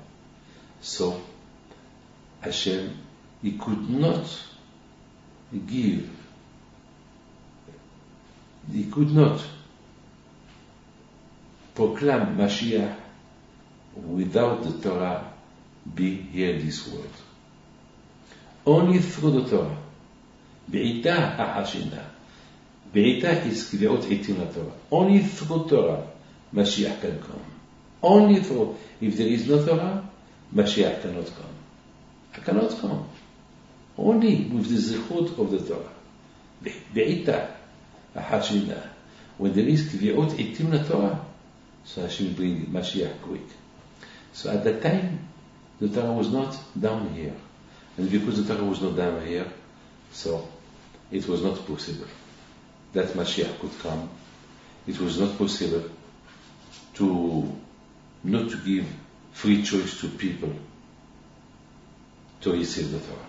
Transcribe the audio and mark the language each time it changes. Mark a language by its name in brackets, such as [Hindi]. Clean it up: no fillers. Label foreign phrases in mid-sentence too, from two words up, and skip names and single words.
[English] So, Hashem, He could not give, He could not proclaim Mashiach without the Torah be here in this world. Only through the Torah. [Hebrew] בעתה אחישנה. Be'ita is קביעות עתים לתורה. [English] Only through Torah, Mashiach can come. Only through. If there is no Torah, Mashiach cannot come. I cannot come. Only with the zichut of the Torah. [Hebrew] בעתה אחישנה. [English] When there is [Hebrew] קביעות עתים לתורה, [English] so Hashem will bring Mashiach quick. So at that time, the Torah was not down here. And because the Torah was not down here, so it was not possible that Mashiach could come. It was not possible not to give free choice to people to receive the Torah.